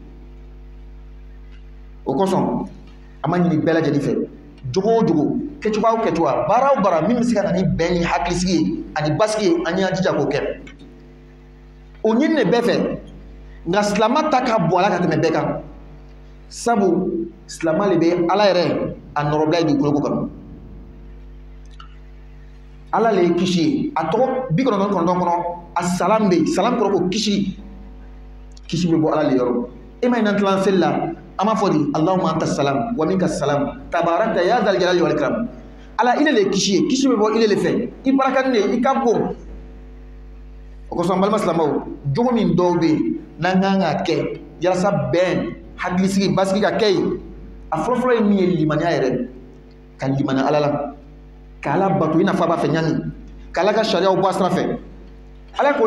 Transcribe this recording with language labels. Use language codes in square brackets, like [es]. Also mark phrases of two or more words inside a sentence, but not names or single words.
[bm] o kosɔn a ma ɲini bɛɛ lajɛlen fɛ jogo o jogo kɛcogoya o kɛcogoya baara o baara min bɛ se ka na ni bɛn ni hakilisigi ye ani basigi ye an y'an jija k'o kɛ o ɲinini bɛɛ fɛ nka silama ta ka bɔ ala ka tɛmɛ bɛɛ kan sabu silama le bɛ ala yɛrɛ a nɔrɔbila ye dugukolo kan ala le ye kisi ye a tɔgɔ 99 kɔnɔ a salam bɛ yen salam kɔrɔ ko kisi bɛ bɔ ala le yɔrɔ e ma ɲinan tilan seli la an b'a fɔ de [ar] اللهم أنت سلام ومنك سلام تباركت يا ذا الجلال والإكرام [bm] ala ile le kisi ye kisi bɛ bɔ ile le fɛ i barakani de i ka bon o kosɔn balima silamɛw jogo min dɔw bɛ yen n'an kan ka kɛ yalasa bɛn hakilisigi basigi ka kɛ yen a fɔlɔfɔlɔ ye min ye limaniya yɛrɛ ka limaniya ala la ka ala bato i n'a fɔ a b'a fɛ ɲani ka ala ka sariyaw bɔ a sira fɛ ala k'o